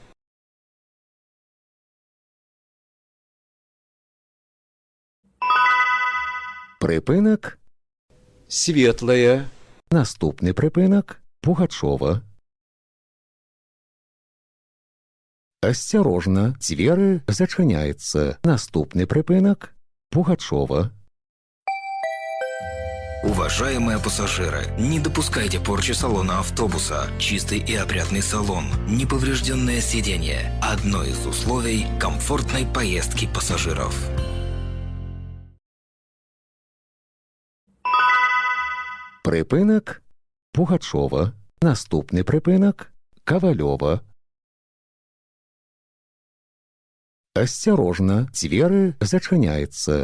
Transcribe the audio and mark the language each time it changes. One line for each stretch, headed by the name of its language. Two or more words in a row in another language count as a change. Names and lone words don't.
Belarusian: прыпынак – светлая, наступны прыпынак – Пугачова. Асцярожна, дзверы зачыняецца. Наступны прыпынак – Пугачова.
Russian: Уважаемые пассажиры, не допускайте порчи салона автобуса. Чистый и опрятный салон, неповрежденное сиденье – одно из условий комфортной поездки пассажиров.
Belarusian: Прыпынак – Пугачова. Наступны прыпынак – Кавалёва. Асцярожна, дзверы зачыняецца.